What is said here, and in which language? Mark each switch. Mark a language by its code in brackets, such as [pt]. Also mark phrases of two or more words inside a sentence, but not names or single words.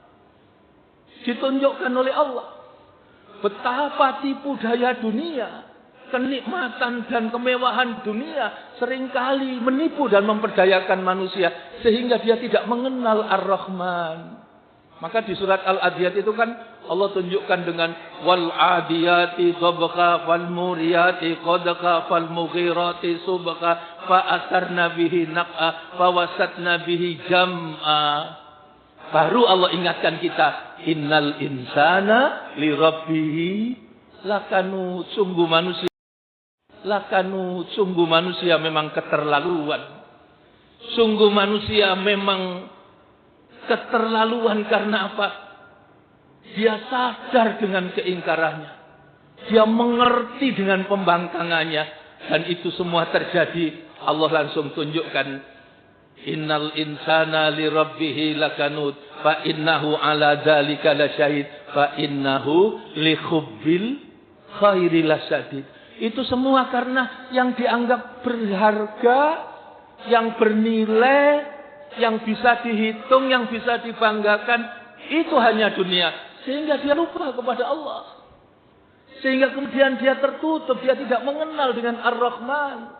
[id] Ditunjukkan oleh Allah betapa tipu daya dunia, kenikmatan dan kemewahan dunia seringkali menipu dan memperdayakan manusia sehingga dia tidak mengenal Ar-Rahman. Maka di surat Al-Adiyat itu kan Allah tunjukkan dengan [ar] والعاديات ضبحا فالموريات قدحا فالمغيرات صبحا فأثرن به نقعا فوسطن به جمعا. [id] Baru Allah ingatkan kita, [ar] إن الإنسان لربه لكنود. [id] Sungguh manusia memang keterlaluan. Sungguh manusia memang keterlaluan karena apa? Dia sadar dengan keingkarannya. Dia mengerti dengan pembangkangannya. Dan itu semua terjadi. Allah langsung tunjukkan. [ar] إن الإنسان لربه لكنود. فإنه على ذلك لشهيد. فإنه لحب الخير لشديد. [id] Itu semua karena yang dianggap berharga, yang bernilai, yang bisa dihitung, yang bisa dibanggakan, itu hanya dunia. Sehingga dia lupa kepada Allah. Sehingga kemudian dia tertutup, dia tidak mengenal dengan Ar-Rahman.